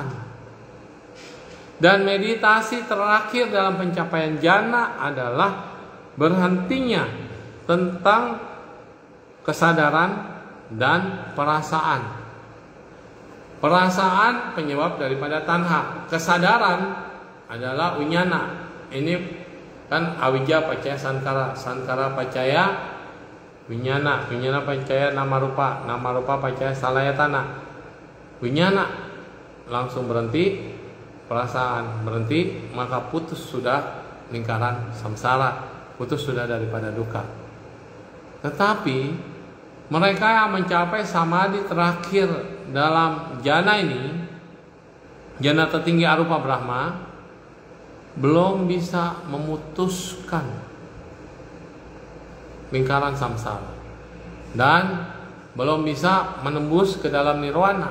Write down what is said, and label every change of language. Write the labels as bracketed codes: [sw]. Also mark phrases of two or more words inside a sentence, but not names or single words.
[id] Dan meditasi terakhir dalam pencapaian jana adalah berhentinya tentang kesadaran dan perasaan. Perasaan penyebab daripada tanha. Kesadaran adalah unyana. Ini kan [pi] awija pacaya sankara, sankara pacaya winyana, winyana pacaya nama rupa pacaya salayatana. [id] Winyana langsung berhenti, perasaan berhenti, maka putus sudah lingkaran samsara, putus sudah daripada duka. Tetapi mereka yang mencapai samadhi terakhir dalam jana ini, jana tertinggi arupa Brahma, belum bisa memutuskan lingkaran samsara dan belum bisa menembus ke dalam nirwana.